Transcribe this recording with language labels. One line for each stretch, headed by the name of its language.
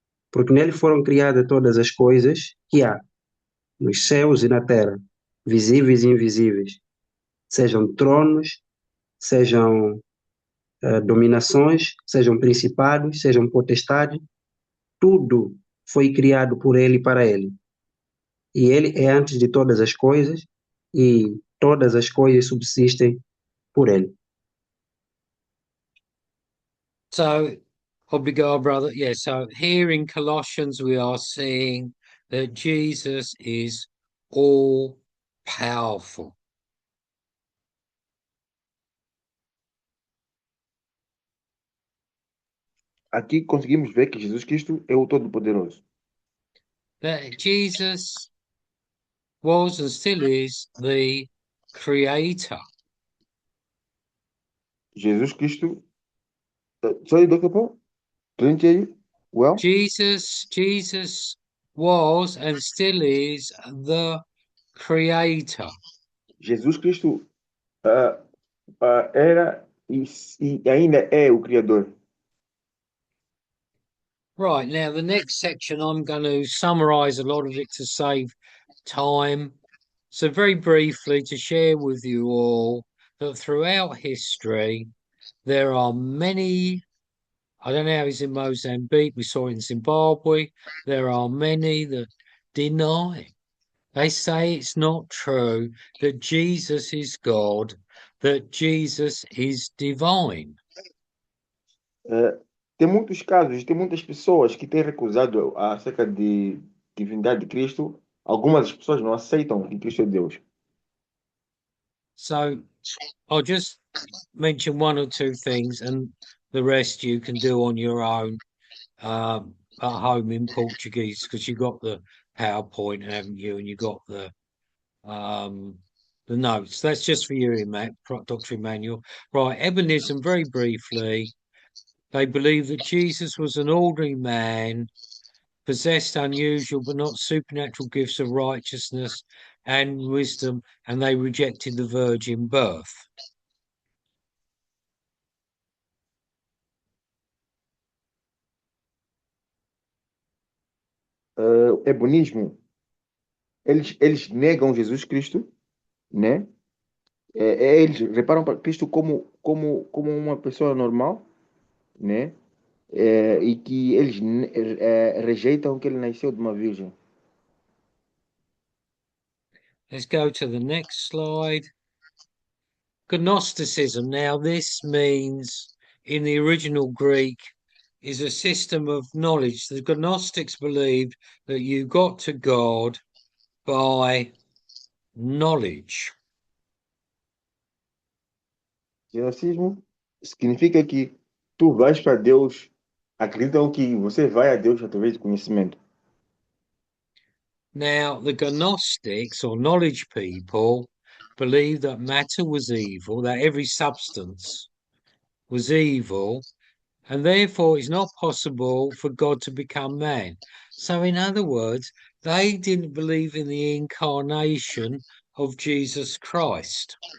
Portuguese: Porque nele foram criadas todas as coisas que há, nos céus e na terra, visíveis e invisíveis, sejam tronos, sejam dominações, sejam principados, sejam potestades, tudo foi criado por ele e para ele. E ele é antes de todas as coisas, e todas as coisas subsistem por ele.
English: So, obrigado, brother. Yeah, so here in Colossians, we are seeing that Jesus is all powerful.
Portuguese: Aqui conseguimos ver que Jesus Cristo é o Todo-Poderoso.
English: That Jesus was and still is the creator. Jesus Cristo. Sorry, Dr. Paul? Didn't hear you? Well, Jesus was and still is the creator.
Portuguese: Jesus Cristo era e ainda é o Criador.
English: Right, now the next section I'm going to summarize a lot of it to save time. So, very briefly, to share with you all that throughout history, there are many, I don't know how it's in Mozambique, we saw it in Zimbabwe, there are many that deny. They say it's not true, that Jesus is God, that Jesus is divine.
Portuguese: Tem muitos casos, tem muitas pessoas que têm recusado acerca de divindade de Cristo. Algumas pessoas não aceitam que Cristo é Deus.
English: So I'll just mention one or two things, and the rest you can do on your own at home in Portuguese, because you got the PowerPoint, haven't you? And you got the notes. That's just for you, Dr. Emmanuel. Right, Ebonism, very briefly. They believe that Jesus was an ordinary man, possessed unusual but not supernatural gifts of righteousness and wisdom, and they rejected the virgin birth.
Portuguese: Ebonismo, eles negam Jesus Cristo, né? Eles reparam para Cristo como uma pessoa normal, né? E que eles rejeitam que ele nasceu de uma virgem.
English: Let's go to the next slide. Gnosticism. Now, this means in the original Greek is a system of knowledge. The Gnostics believed that you got to God by knowledge.
Portuguese: Gnosticismo significa que tu vais para Deus, acreditam que você vai a Deus através do conhecimento.
English: Now, the Gnostics or knowledge people believed that matter was evil, that every substance was evil, and therefore it's not possible for God to become man. So, in other words, they didn't believe in the incarnation of Jesus Christ.